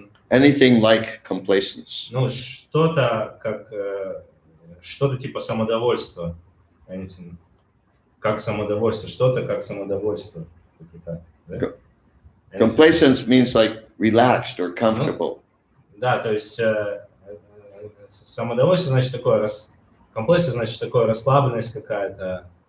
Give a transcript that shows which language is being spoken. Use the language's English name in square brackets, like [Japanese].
[English] Anything like complacence. [Russian] ну, что-то как что-то типа самодовольства. [English] Anything. [Russian] Как самодовольство, что-то как самодовольство. Это так, да? [English] Complacence means like relaxed or comfortable. [Russian] Да, то есть самодовольство значит такое, комплексия значит такое расслабленность какая-то,